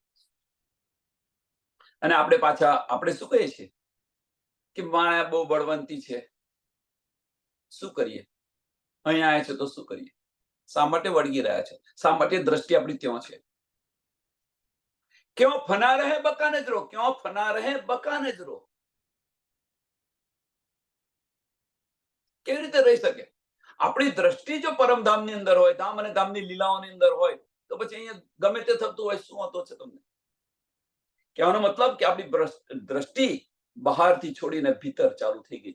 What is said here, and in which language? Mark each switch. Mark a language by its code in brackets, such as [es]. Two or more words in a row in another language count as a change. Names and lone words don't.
[gu] અને આપણે પાછા આપણે શું કહીએ છીએ કે માયા બહુ બળવંતી છે. શું કરીએ? અહીંયા આવ્યા છે તો શું કરીએ? શા માટે વળગી રહ્યા છે? શા માટે દ્રષ્ટિ આપણી ત્યાં છે? [hi] ક્यों फना रहे बका नजरो, क्यों फना रहे बका नजरो. [gu] કેવી રીતે રહી શકે? આપણી દ્રષ્ટિ જો પરમધામની અંદર હોય, ધામ અને ધામની લીલાઓની અંદર હોય, તો પછી અહીંયા ગમે તે થતું હોય, શું હતો છે તમને? કહેવાનો મતલબ કે આપણી દ્રષ્ટિ બહારથી છોડીને ભીતર ચાલુ થઈ ગઈ.